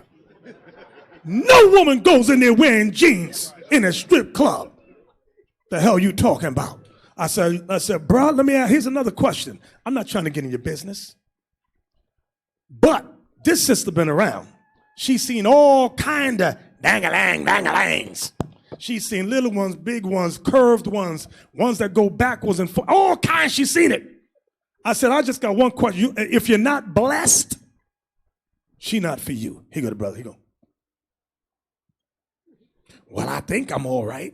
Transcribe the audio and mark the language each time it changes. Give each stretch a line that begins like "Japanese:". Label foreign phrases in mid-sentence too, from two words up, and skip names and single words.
English: No woman goes in there wearing jeans in a strip club. The hell you talking about? I said, bro, let me ask, here's another question. I'm not trying to get in your business. But this sister been around. She's seen all kind of dang-a-lang-dang-a-langs. She's seen little ones, big ones, curved ones, ones that go backwards and forwards. All kinds, she's seen it. I said, I just got one question. If you're not blessed, she not for you. Here go the brother. He go, well, I think I'm all right.